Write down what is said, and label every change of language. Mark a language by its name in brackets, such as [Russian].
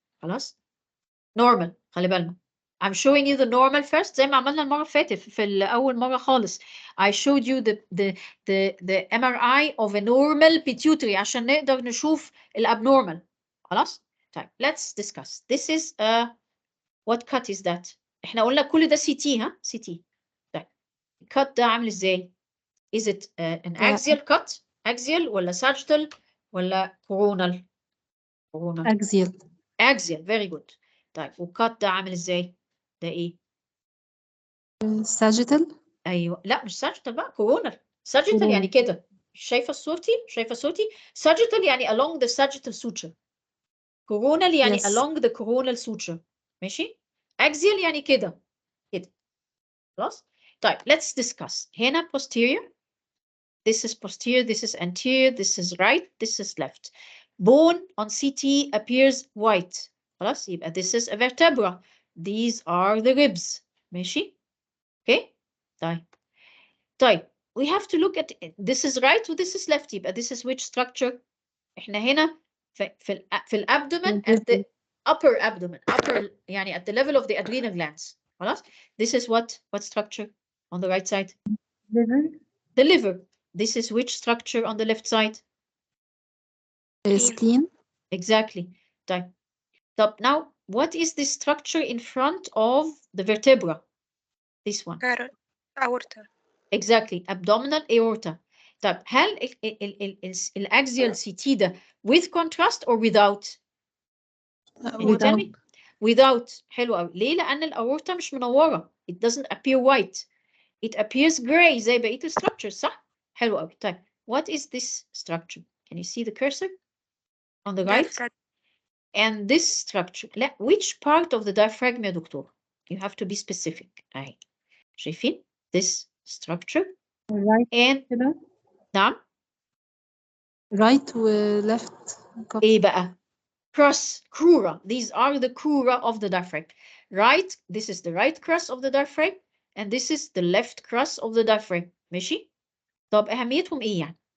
[Arabic] خلاص؟ normal خلي بالنا. [English] I'm showing you the normal first [Arabic] زي ما عملنا المرة اللي فاتت في أول مرة خالص. [English] I showed you the MRI of a normal pituitary [Arabic] عشان نقدر نشوف الabnormal. [English] خلاص؟ طيب let's discuss. This is what cut is that؟ [Arabic] احنا قلنا كل ده [English] CT ها؟ CT. طيب cut [Arabic] ده عامل ازاي؟ [English] Is it an axial cut؟ axial ولا sagittal ولا coronal؟ coronal. axial very good. [Arabic] طيب والكات ده عامل ازاي؟ ده ايه؟ [English] sagittal. [Arabic] ايوه لا مش sagittal بقى، كورونال. sagittal يعني كده شايفة صورتي؟ [English] sagittal يعني along the sagittal suture. coronal يعني Yes. along the coronal suture. [Arabic] ماشي؟ axial يعني كده. [English] خلاص؟ طيب let's discuss. هنا posterior. This is posterior, this is anterior, this is right, this is left. Bone on CT appears white. خلاص يبقى this is a vertebra. These are the ribs. ماشي؟ Okay? طيب we have to look at this is right and this is left. يبقى this is which structure? [Arabic] احنا هنا في الابdomen at the upper abdomen. [English] Upper يعني at the level of the adrenal glands. [Arabic] خلاص? [English] This is what structure on the right side? Liver. The liver. This is which structure on the left side? Spleen. Exactly. طيب now what is this structure in front of the vertebra? This one. Aorta. Exactly. Abdominal aorta. [Arabic] طيب هل الأكزيال CT ده with contrast or without? [English] Without. Without. [Arabic] حلو قوي. ليه؟ لأن الأورطة مش منورة. [English] It doesn't appear white. It appears gray [Arabic] زي بقية الستراكشرز صح؟ حلو قوي. [English] طيب what is this structure? Can you see the cursor on the right? And this structure. لا, which part of the diaphragm يا doctor? You have to be specific. [Arabic] أهي. شايفين? [English] This structure. Right. And نعم. Right و left. [Arabic] إيه بقى؟ crura. [English] These are the crura of the diaphragm. Right, this is the right crus of the diaphragm, and this is the left crus of the diaphragm. [Arabic] ماشي؟ طب أهميتهم إيه يعني?